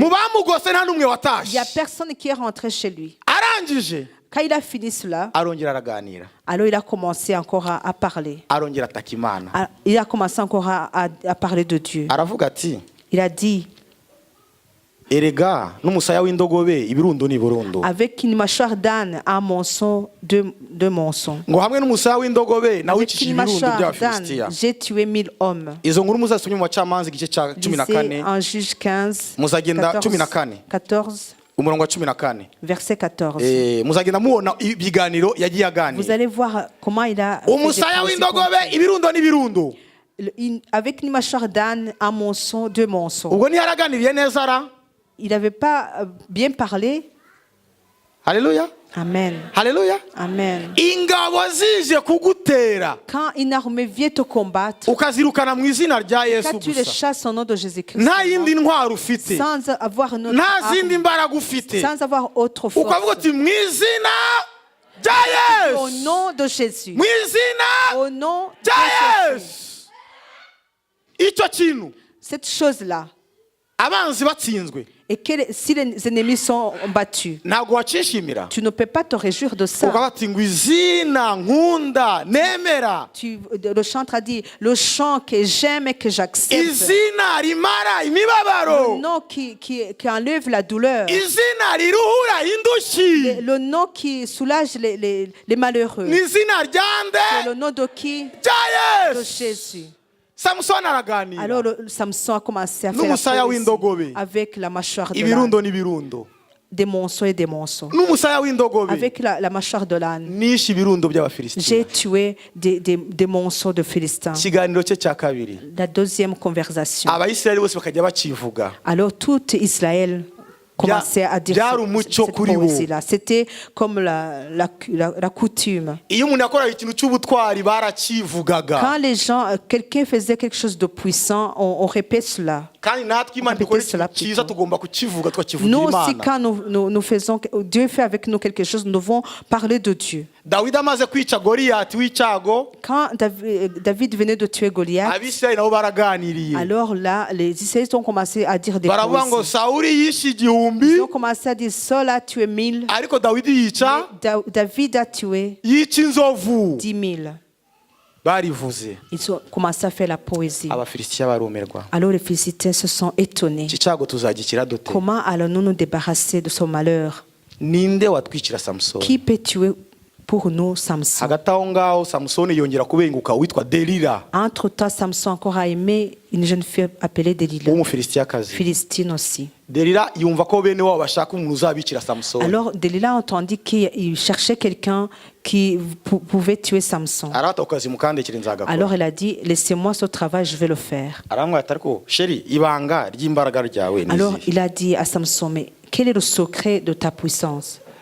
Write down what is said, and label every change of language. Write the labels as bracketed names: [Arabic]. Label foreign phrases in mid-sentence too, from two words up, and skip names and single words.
[French] Il n'y a personne qui est rentré chez lui. Quand il a fini cela, alors il a commencé encore à parler. Il a commencé encore à parler de Dieu. Il a dit, [Kinyarwanda] erega n'umusaya w'indogobe ibirundo ni burundo. [French] Avec une mâchoire d'âne, un monceau, deux monceaux. [Kinyarwanda] Ngo hamwe n'umusaya w'indogobe nawe [French] Avec [Kinyarwanda] wicishije [French] une [Kinyarwanda] ibirundo [French] mâchoire [Kinyarwanda] by'Abafilisitiya. [French] d'âne, j'ai tué 1000 hommes. [Kinyarwanda] Izo nkuru muzasomye mu bacamanza igice cya 14 [French] En Juge 15, [Kinyarwanda] muzagenda 14, 14 umurongo wa 14 [French] verset 14. [Kinyarwanda] muzagenda mubona ibiganiro yagiye [French] Vous [Kinyarwanda] aganira. [French] allez voir comment il a fait [Kinyarwanda] Umusaya [French] des [Kinyarwanda] w'indogobe ibirundo n'ibirundo. [French] avec une mâchoire d'âne, un monceau, deux monceaux. [Kinyarwanda] Ubwo ntiyaraganiriye neza ra? [French] Il n'avait pas bien parlé. Haleluya. Amen. Haleluya. Amen. [Kinyarwanda] Ingabo zije kugutera. [French] Quand une armée vient te combattre, [Kinyarwanda] ukazirukana mu izina rya Yesu [French] quand tu les [Kinyarwanda] gusa. [French] chasses au nom de Jésus-Christ, [Kinyarwanda] Nta yindi ntwaro ufite. [French] sans avoir une autre [Kinyarwanda] Nta zindi [French] arme, [Kinyarwanda] mbaraga ufite. [French] sans avoir autre force, [Kinyarwanda] Ukavuga uti mu izina rya [French] au [Kinyarwanda] Yesu. [French] nom de Jésus, [Kinyarwanda] Mu izina [French] au nom de [Kinyarwanda] rya [French] Jésus, [Kinyarwanda] Yesu. Icyo kintu [French] cette chose-là, [Kinyarwanda] abanzi batsinzwe [French] et que si les ennemis sont battus, [Kinyarwanda] ntabwo wacishimira. [French] tu ne peux pas te réjouir de ça. [Kinyarwanda] Ukavuga ati ngo izina nkunda nemera. [French] Le chantre a dit, le chant que j'aime et que j'accepte, [Kinyarwanda] Izina rimara imibabaro. [French] le nom qui enlève la douleur, [Kinyarwanda] Izina riruhura indushyi. [French] le nom qui soulage les malheureux. [Kinyarwanda] Ni izina [French] C'est [Kinyarwanda] ryande [French] le nom de qui? [Kinyarwanda] rya [French] De [Kinyarwanda] Yesu. [French] Jésus. [Kinyarwanda] Samusoni araganira. [French] Alors Samson a commencé à faire [Kinyarwanda] N'umusaya [French] la poésie [Kinyarwanda] w'indogobe. [French] avec la mâchoire de [Kinyarwanda] Ibirundo [French] l'âne, [Kinyarwanda] n'ibirundo. [French] des monceaux et des monceaux. [Kinyarwanda] N'umusaya w'indogobe. [French] Avec la mâchoire de l'âne, [Kinyarwanda] Nishe ibirundo by'Abafilisitiya. [French] j'ai tué des monceaux de Philistins. [Kinyarwanda] Ikiganiro cye cya kabiri. [French] La deuxième conversation. [Kinyarwanda] Abayisiraheli bose bakajya bakivuga. [French] Alors tout Israël commençait à dire cette poésie-là. C'était comme la coutume. [Kinyarwanda] Iyo umuntu yakoraga ikintu cy'ubutwari barakivugaga. [French] Quand les gens, quelqu'un faisait quelque chose de puissant, on répète cela. [Kinyarwanda] Kandi natwe Imana ikora ikintu cyiza tugomba kukivuga tukakivugira [French] Nous aussi, [Kinyarwanda] Imana. [French] quand nous faisons, Dieu fait avec nous quelque chose, nous devons parler de Dieu. [Kinyarwanda] Dawidi amaze kwica Goliyati w'icyago, [French] Quand David venait de tuer Goliath, [Kinyarwanda] Abisirayeli nabo baraganiriye. [French] alors là, les Israélites ont commencé à dire des [Kinyarwanda] Baravuga ngo [French] poésies. [Kinyarwanda] Sawuli yishe igihumbi, [French] Ils ont commencé à dire, Saul a tué 1000, [Kinyarwanda] ariko Dawidi yica [French] David a tué [Kinyarwanda] inzovu. [French] 10 000. [Kinyarwanda] Barivuze. [French] Ils ont commencé à faire la poésie. [Kinyarwanda] Abafilisitiya barumirwa. [French] Alors les Philistins se sont étonnés. [Kinyarwanda] Iki cyago tuzagikira dute? [French] Comment allons-nous nous débarrasser de ce malheur? [Kinyarwanda] Ninde watwikira Samusoni? [French] Qui peut tuer pour nous Samson? [Kinyarwanda] Hagati aho ngaho Samusoni yongera kubenguka witwa Delila, [French] Entre-temps, Samson encore a aimé une jeune fille appelée Delilah, [Kinyarwanda] w'Umufilisitiyakazi. [French] Philistine aussi. [Kinyarwanda] Delila yumva ko bene wabo bashaka umuntu uzabikira Samusoni. [French] Alors Delilah entendit qu'il cherchait quelqu'un qui pouvait tuer Samson. [Kinyarwanda] Arata ukazi mukandekere nzagakora. [French] Alors elle a dit, laissez-moi ce travail, je vais le faire. [Kinyarwanda] Aramubwira ati ariko sheri ibanga ry'imbaraga ryawe ni [French] Alors [Kinyarwanda] izihe? [French] il a dit à Samson, mais quel est le secret de ta puissance?